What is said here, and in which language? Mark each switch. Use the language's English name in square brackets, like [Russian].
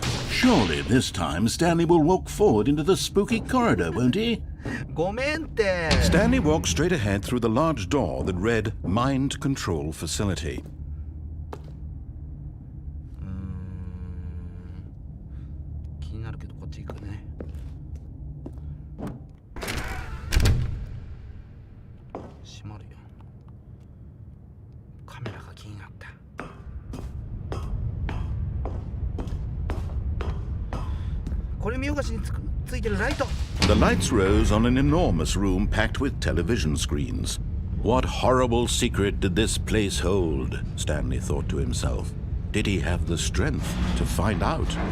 [English] Surely this time Stanley will walk forward into the spooky corridor, won't he? [Japanese] ごめんって。 [English] Stanley walked straight ahead through the large door that read Mind Control Facility. [Japanese] 気になるけどこっち行くね。閉まるよ。カメラが気になった。これ見よがしについてるライト。 [English] The lights rose on an enormous room packed with television screens. What horrible secret did this place hold? Stanley thought to himself. Did he have the strength to find out?